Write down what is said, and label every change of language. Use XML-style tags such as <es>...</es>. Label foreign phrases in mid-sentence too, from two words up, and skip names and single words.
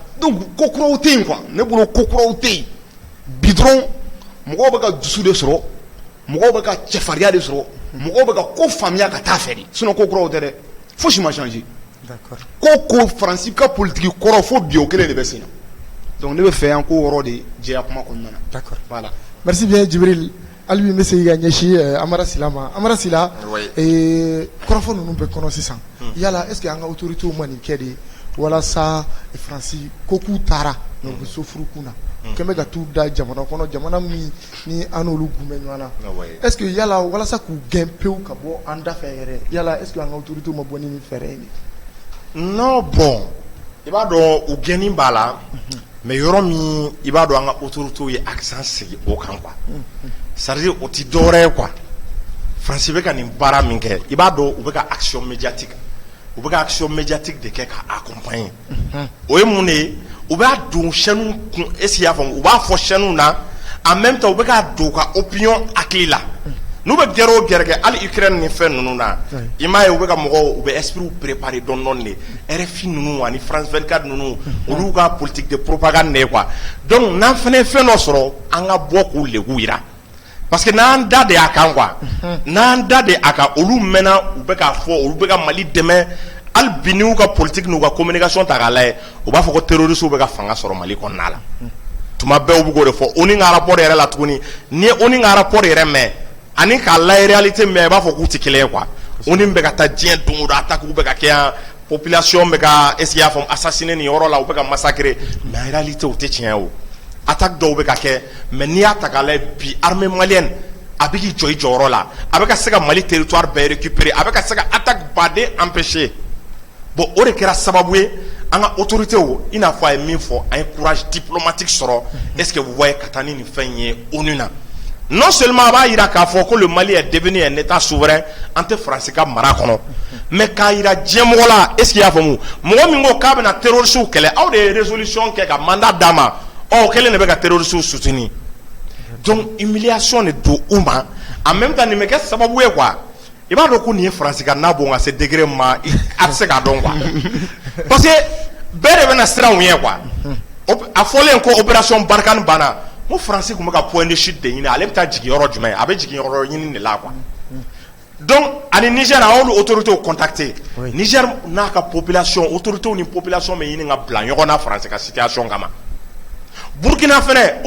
<bm>donc ko kuraw tɛ yen quoi ne bolo ko kuraw tɛ yen bi dɔrɔn mɔgɔw bɛ ka dusu de sɔrɔ mɔgɔw bɛ ka cɛfarinya de sɔrɔ mɔgɔw bɛ ka ko faamuya ka taa fɛ de sinon ko kuraw tɛ dɛ fosi ma changer ko Faransi ka politique kɔrɔ fo bi o kelen de bɛ sen na donc ne bɛ fɛ yan ko yɔrɔ de jɛya kuma kɔnɔna na</bm> <fr>d'accord voilà merci bien</fr> <bm>Djibril hali bi n bɛ segin ka ɲɛsin Amara Sila ma Amara Sila kɔrɔfɔ ninnu bɛɛ kɔnɔ sisan yala</bm> <fr>est ce que</fr> <bm>an ka autorités ma nin kɛ de walasa Faransi ko k'u taara mais u bɛ so furukun na kɛmɛ ka t'u da jamana kɔnɔ jamana min ni an n'olu gun bɛ ɲɔgɔn na</bm> <fr>est ce que</fr> <bm>yala walasa k'u gɛn pewu ka bɔ an da fɛ yɛrɛ yala</bm> <fr>est ce que</fr> <bm>an ka autorités ma bɔ ni nin fɛɛrɛ ye</bm> <fr>non bon</fr> <bm>i b'a dɔn u gɛnni b'a la mais yɔrɔ min i b'a dɔn an ka autorités ye accent sigi o kan</bm> <fr>quoi c'est à dire</fr> <bm>o ti dɔwɛrɛ ye quoi Faransi bɛ ka nin baara min kɛ i b'a dɔn u bɛ ka</bm> <fr>action médiatique</fr> <bm>de kɛ ka accompagner o ye mun de ye u b'a don chaîne kun</bm> <fr>est ce que</fr> <bm>i y'a faamu u b'a fɔ chaîne na</bm> <fr>en même temps</fr> <bm>u bɛ k'a don u ka opinion hakili la n'u bɛ gɛrɛ o gɛrɛ kɛ hali Ukraine ni fɛn ninnu na i m'a ye u bɛ ka mɔgɔw u bɛ</bm> <fr>esprit préparer</fr> <bm>dɔɔni de RFI ninnu ani France 24 ninnu olu ka</bm> <fr>politique de propagande</fr> <bm>de ye quoi donc n'an fana ye fɛn dɔ sɔrɔ an ka bɔ k'u lebu yira parce que n'an da de a kan quoi n'an da de a kan olu mɛnna u bɛ k'a fɔ olu bɛ ka Mali dɛmɛ hali bi n'u ka politique n'u ka communication ta k'a lajɛ u b'a fɔ ko terroristes bɛ ka fanga sɔrɔ Mali kɔnɔna la tuma bɛɛ u bɛ k'o de fɔ ONU ka rapport yɛrɛ la tuguni n'i ye ONU ka rapport yɛrɛ mɛn ani k'a lajɛ réalité mɛn i b'a fɔ k'u tɛ kelen ye quoi ONU bɛ ka taa diɲɛ don o don attaque bɛ ka kɛ yan population bɛ ka</bm> <fr>est ce que</fr> <bm>i y'a faamu assassiner nin yɔrɔ la u bɛ ka</bm> <fr>massacrer mais en réalité</fr> <bm>o tɛ tiɲɛ ye o attaque dɔw bɛ ka kɛ mais n'i y'a ta k'a lajɛ bi</bm> <fr>armée malienne</fr> <bm>a bɛ k'i jɔ i jɔyɔrɔ la a bɛ ka se ka Mali territoire bɛɛ récupérer a bɛ ka se ka attaque baden empêcher bon o de kɛra sababu ye an ka autorités i n'a fɔ a ye min fɔ an ye</bm> <fr>courage diplomatique</fr> <bm>sɔrɔ</bm> <fr>est ce que vous voyez</fr> <bm>ka taa ni nin fɛn ye ONU na</bm> <fr>non seulement</fr> <bm>b'a yira k'a fɔ ko</bm> <fr>le Mali est devenu un état souverain</fr> <bm>an tɛ Faransi ka mara kɔnɔ mais k'a yira diɲɛmɔgɔ la</bm> <fr>est ce qu'il y'a</fr> <bm>faamu mɔgɔ min ko k'a bɛna terroristes kɛlɛ aw de ye résolution kɛ ka mandat d'a ma ɔ kelen de bɛ ka terroristes soutenir donc humiliation de don u ma</bm> <fr>en même temps</fr> <bm>nin bɛ kɛ sababu ye quoi i b'a dɔn ko nin ye Faransi ka n'a bon ka se degré ma a tɛ se k'a dɔn quoi</bm> <fr>parce que</fr> <bm>bɛɛ de bɛna siran u ye quoi a fɔlen ko opération Barkhane banna ko Faransi tun bɛ ka</bm> <fr>point de chute</fr> <bm>de ɲini ale bɛ taa jigin yɔrɔ jumɛn a bɛ jigin yɔrɔ ɲini de la quoi donc ani Niger a y'olu autorités contacté Niger n'a ka population autorités ni population bɛ ɲini ka bila ɲɔgɔn na Faransi ka situation kama Burkina fɛnɛ o</bm>